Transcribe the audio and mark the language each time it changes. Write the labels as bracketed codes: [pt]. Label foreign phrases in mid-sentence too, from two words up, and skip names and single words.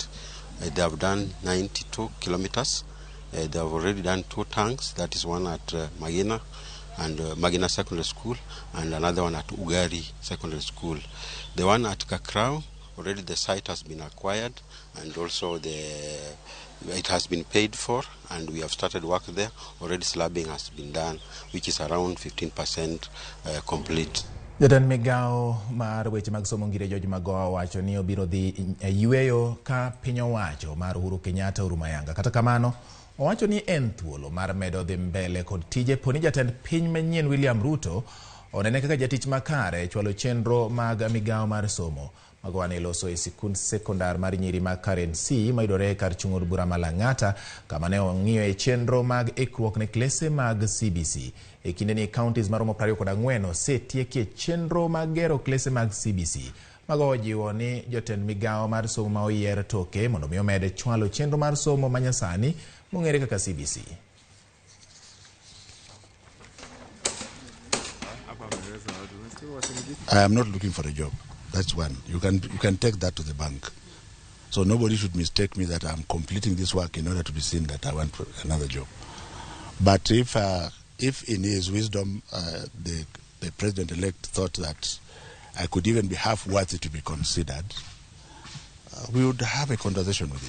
[en] They have done 92 kilometers. They have already done 2 tanks, that is one at Magina and Magina Secondary School and another one at Ugari Secondary School. The one at Kakrao, already the site has been acquired and also it has been paid for and we have started work there. Already slabbing has been done, which is around 15% complete. [luo] Jatend migao mar weche mag somo ngire George Magoha wacho ni obiro dhi yueyo ka piny owacho mar Uhuru Kenyatta Urumayanga. Kata kamano, owacho ni en thuolo mar medo dhi mbele kod tije poni jatend piny manyien William Ruto onene kaka jatich makare chwalo chenro mag migao mar somo. Magoha ne loso e sikund sekondar mar nyiri mag Karen C mayudore kar chung'od bura Malang'ata kama ne ong'iyo e chenro mag ikruok ne klese mag CBC. E kinde ni counties maromo 24 osetieki chenro mag gero klese mag CBC. Magoha jiwo ni jotend migao mar somo ma oyier toke mondo mi omed chwalo chenro mar somo manyasani mong'ere kaka CBC. [en] I am not looking for a job. That's one. You can take that to the bank. So nobody should mistake me that I'm completing this work in order to be seen that I want another job. But if in his wisdom the president-elect thought that I could even be half worthy to be considered, we would have a conversation with him.